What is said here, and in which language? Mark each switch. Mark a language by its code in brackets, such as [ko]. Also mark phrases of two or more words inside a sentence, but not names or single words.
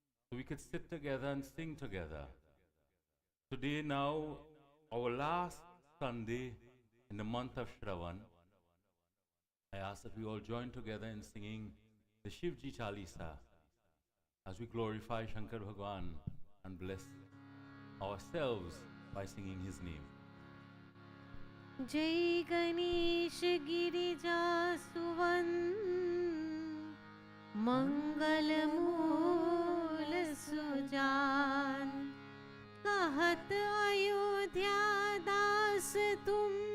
[en] so we could sit together and sing together. Today now, our last Sunday in the month of Shravan, I ask that we all join together in singing the Shivji Chalisa as we glorify Shankar Bhagwan and bless ourselves by singing his name. [hi] जय गणेश गिरिजा सुवन मंगल मूल सुजान कहत अयोध्या दास तुम